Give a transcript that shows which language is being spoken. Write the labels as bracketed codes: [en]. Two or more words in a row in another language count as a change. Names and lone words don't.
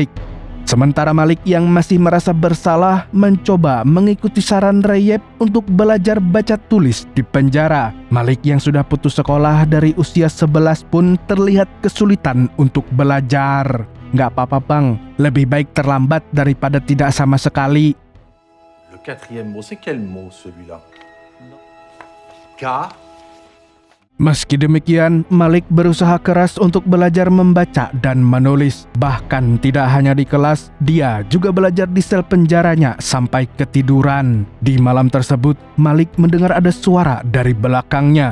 [id] Sementara Malik yang masih merasa bersalah mencoba mengikuti saran Rayeb untuk belajar baca tulis di penjara. Malik yang sudah putus sekolah dari usia 11 pun terlihat kesulitan untuk belajar. Nggak apa-apa bang, lebih baik terlambat daripada tidak sama sekali. [fr] Le quatrième mot, c'est quel mot celui-là? K. [id] Meski demikian, Malik berusaha keras untuk belajar membaca dan menulis. Bahkan tidak hanya di kelas, dia juga belajar di sel penjaranya sampai ketiduran. Di malam tersebut, Malik mendengar ada suara dari belakangnya.